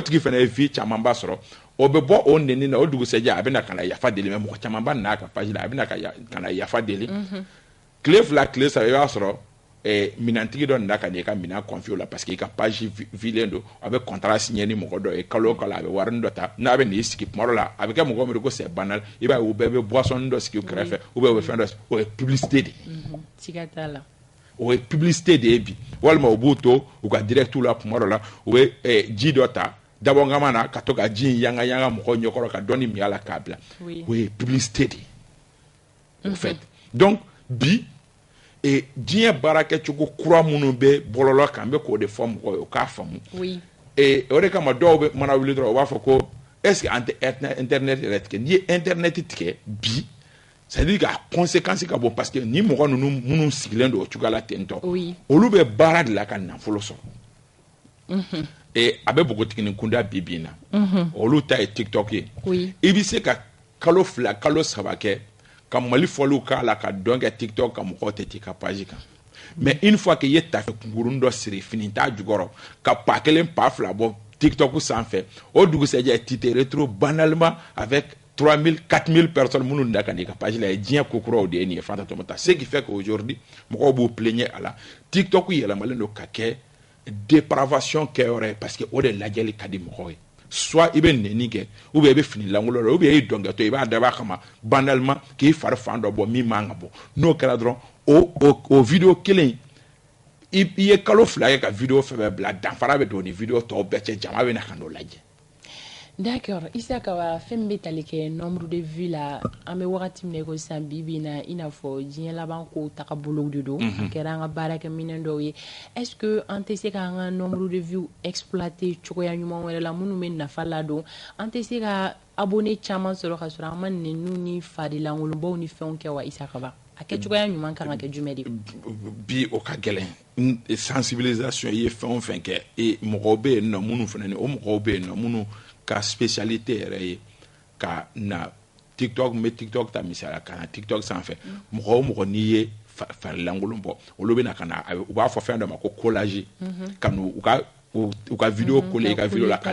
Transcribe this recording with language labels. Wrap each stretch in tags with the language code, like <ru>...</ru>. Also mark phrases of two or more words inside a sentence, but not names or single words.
<bm>tigi fana ye vie caman ba sɔrɔ o bɛ bɔ o neni na o dugusɛjɛ a bɛ na ka na yafa deli mais mɔgɔ caman ba n'a ka page la a bɛ na ka na yafa deli tile fila tile saba i b'a sɔrɔ minantigi dɔ nana ka n'i ka minan confier o la parce que i ka page vilen don a bɛ contrat signer ni mɔgɔ dɔ ye kalo o kalo a bɛ warini dɔ ta n'a bɛ n'i sigi tuma dɔ la a bɛ kɛ mɔgɔ min ko</bm> <fr>c'est banal</fr> <bm>i b'a ye u bɛɛ bɛ boisson dɔ sigi u kɛrɛfɛ</bm> <fr>ou bien</fr> <bm>u bɛ fɛn dɔ o ye publicité de ye siga t'a la o ye publicité de ye bi walima u b'u to u ka directu la tuma dɔ la u bɛ ji dɔ ta dabɔnkama na ka to ka ji in yanga yanga mɔgɔ ɲɛkɔrɔ ka dɔnni min a la k'a bila o ye publicité de ye</bm> <fr>au fait</fr> <bm>donc bi diɲɛ baarakɛcogo kura minnu bɛ bɔlɔlɔ kan n bɛ k'o de fɔ mɔgɔw ye o k'a faamu o de kama dɔw bɛ mana wuli dɔrɔn u b'a fɔ ko</bm> <fr>est-ce que</fr> <bm>an tɛ internet yɛrɛ tigɛ n'i ye internet tigɛ bi</bm> <fr>c'est à dire que</fr> <bm>a conséquence ka bon parce que ni mɔgɔ ninnu minnu sigilen don o cogoya la ten tɔ olu bɛ baara de la ka nafolo sɔrɔ a bɛ npogotiginin kunda bi bi in na olu ta ye TikTok ye i bɛ se ka kalo 2 kalo 3 kɛ ka mali fɔliw k'a la ka dɔn kɛ TikTok ka mɔgɔw tɛ t'i ka page kan</bm> <fr>mais une fois que</fr> <bm>i ye tafe kunkurunin dɔ siri fini t'a jukɔrɔ ka pa 1 pa 2 bɔ TikTok sanfɛ o dugusɛjɛ</bm> <fr>tu te retrouves banalement avec 3,000 4,000 personnes</fr> <bm>minnu da ka n'i ka page la ye diɲɛ kokuraw de ye nin ye fanta tɔmɔta</bm> <fr>ce qui fait qu'aujourd'hui</fr> <bm>mɔgɔw b'u plaigner a la TikTok yɛlɛmalen don ka kɛ dépravation kɛyɔrɔ ye parce que o de lajɛli ka di mɔgɔw ye soit i bɛ neni kɛ</bm> <fr>ou bien</fr> <bm>i bɛ fini lankolon la</bm> <fr>ou bien</fr> <bm>i dɔnkɛtɔ i b'a dab'a kama banalement k'i fari fan dɔ bɔ min man ka bɔ n'o kɛra dɔrɔn o vidéo kelen i ye kalo 2 kɛ ka vidéo fɛn bɛɛ bila danfara bɛ don ni vidéo tɔw bɛɛ cɛ jama bɛ na ka n'o lajɛ. D'accord, Isaka wa fɛn bɛ tali kɛ</bm> <fr>nombre de vues</fr> <bm>la an bɛ wagati min na ko sisan bi bi in na i n'a fɔ diɲɛ laban kow tagabolow de don a kɛra an ka baarakɛminɛn dɔw ye</bm> <fr>est-ce que</fr> <bm>an tɛ se k'an ka</bm> <fr>nombre de vues</fr> <bm>exploiter cogoya ɲuman wɛrɛ la minnu bɛ nafa ladon an tɛ se ka abonné caman sɔrɔ ka sɔrɔ an ma nɛniw ni fadilankolonbaw ni fɛnw kɛ wa Isaka ba a kɛ cogoya ɲuman kan ka kɛ jumɛn de bi o ka gɛlɛn sensibilisation i ye fɛn o fɛn kɛ mɔgɔw bɛ yen nɔ minnu fana o mɔgɔw bɛ yen nɔ minnu ka spécialité yɛrɛ ye ka na TikTok n bɛ TikTok ta misaliya ka na TikTok sanfɛ mɔgɔ o mɔgɔ n'i ye farilankolon bɔ olu bɛ na ka na u b'a fɔ fɛn dɔ ma ko collage ka n'u ka vidéo coller i ka vidéo la ka</bm>